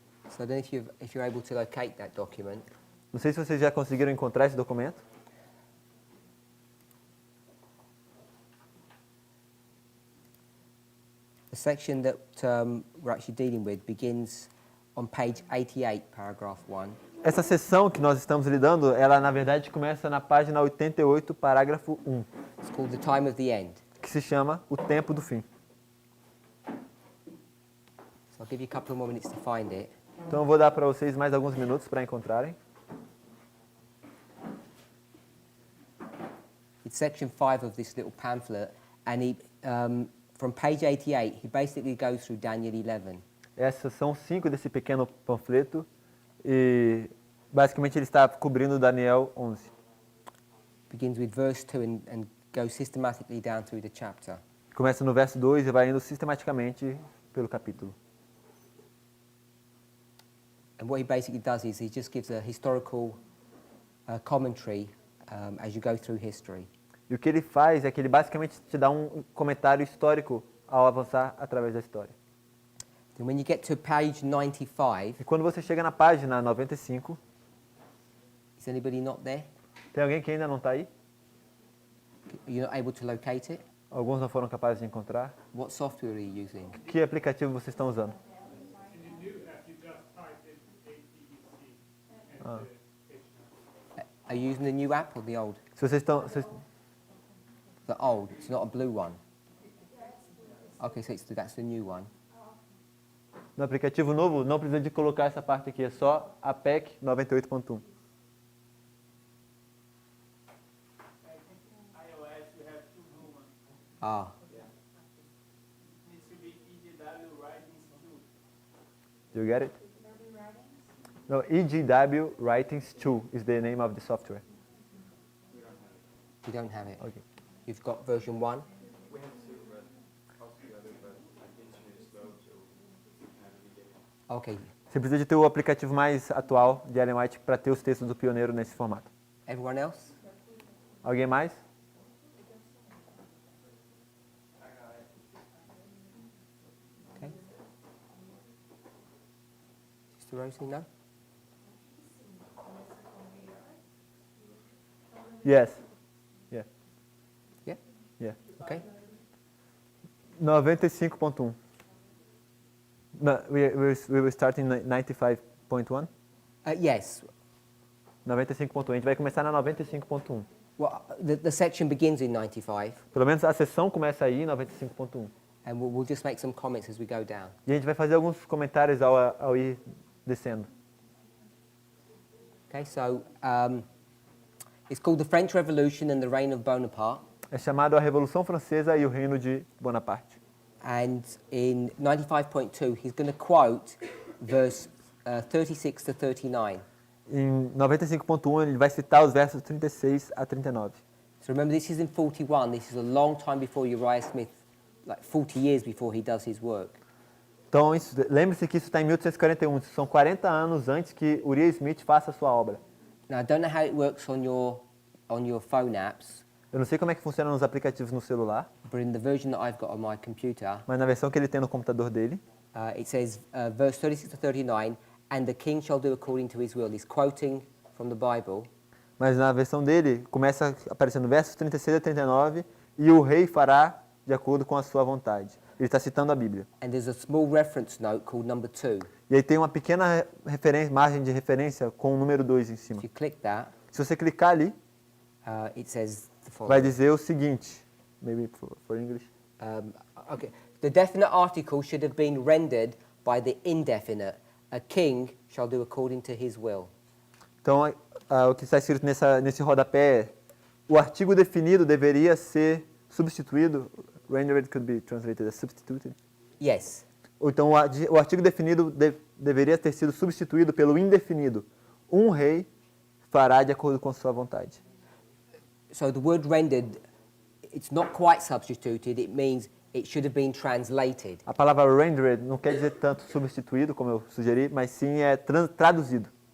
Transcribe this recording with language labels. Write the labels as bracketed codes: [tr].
[en] So I don't know if you're able to locate that document. [pt] Não sei se vocês já conseguiram encontrar esse documento. [en] The section that we're actually dealing with begins on page 88, paragraph 1. [pt] Essa seção que nós estamos lidando, ela na verdade começa na página 88, parágrafo 1, [en] It's called The Time of the End. [pt] que se chama O Tempo do Fim. [en] So I'll give you a couple of more minutes to find it. [pt] Então eu vou dar para vocês mais alguns minutos para encontrarem. [en] It's section 5 of this little pamphlet, and from page 88, he basically goes through Daniel 11. [pt] Essas são 5 desse pequeno panfleto e basicamente ele está cobrindo Daniel 11. [en] Begins with verse 2 and goes systematically down through the chapter. [pt] Começa no verso 2 e vai indo sistematicamente pelo capítulo. [en] And what he basically does is he just gives a historical commentary as you go through history. [pt] E o que ele faz é que ele basicamente te dá um comentário histórico ao avançar através da história. [en] Then when you get to page 95, [pt] E quando você chega na página 95, [en] is anybody not there? [pt] tem alguém que ainda não está aí? [en] You're not able to locate it? [pt] Alguns não foram capazes de encontrar. [en] What software are you using? [pt] Que aplicativo vocês estão usando? [en] Are you using the new app or the old? [pt] Se vocês estão... [en] The old, it's not a blue one. Okay, so that's the new one. [pt] No aplicativo novo, não precisa de colocar essa parte aqui, é só a APEC 98.1. Ah, [en] Needs to be EGW Writings 2. Do you get it? No, EGW Writings 2 is the name of the software. you don't have it. Okay. You've got version 1. We have 2, but also the other, but the internet is slow, so we can't really get it. Okay. [pt] Você precisa de ter o aplicativo mais atual de Ellen White para ter os textos do pioneiro nesse formato. [en] Everyone else? [pt] Alguém mais? [en] Okay. Sister Rosie, no? Yes. Yeah. Yeah? Yeah. Okay. 95.1. No, we will start in 95.1. Yes. [pt] 95.1. A gente vai começar na 95.1. [en] Well, the section begins in 95, [pt] Pelo menos a sessão começa aí em 95.1. [en] and we'll just make some comments as we go down. [pt] E a gente vai fazer alguns comentários ao ir descendo. [en] Okay, so it's called the French Revolution and the Reign of Bonaparte. [pt] É chamado a Revolução Francesa e o Reino de Bonaparte. [en] And in 95.2, he's going to quote verse 36 to 39. [pt] Em 95.1 ele vai citar os versos 36 a 39. [en] So remember, this is in 41. This is a long time before Uriah Smith, like 40 years before he does his work. [pt] Então, lembre-se que isso está em 1841. São 40 anos antes que Uriah Smith faça a sua obra. [en] Now, I don't know how it works on your phone apps, [pt] Eu não sei como é que funciona nos aplicativos no celular, [en] but in the version that I've got on my computer, [pt] mas na versão que ele tem no computador dele, [en] it says, verse 36 to 39, and the king shall do according to his will. He's quoting from the Bible. [pt] mas na versão dele começa aparecendo versos 36 a 39, e o rei fará de acordo com a sua vontade. Ele está citando a Bíblia. [en] And there's a small reference note called number 2. [pt] E aí tem uma pequena margem de referência com o número 2 em cima. [en] If you click that, [pt] Se você clicar ali, [en] it says the [pt] vai [en] following. [pt] dizer o seguinte, [en] maybe for English. Okay. The definite article should have been rendered by the indefinite. A king shall do according to his will. [pt] Então, o que está escrito nesse rodapé é: o artigo definido deveria ser substituído. [en] Rendered could be translated as substituted. Yes. [pt] Ou então, o artigo definido deveria ter sido substituído pelo indefinido. Um rei fará de acordo com a sua vontade. [en] So the word rendered, it's not quite substituted. It means it should have been translated. [pt] A palavra rendered não quer dizer tanto substituído, como eu sugeri, mas sim é traduzido.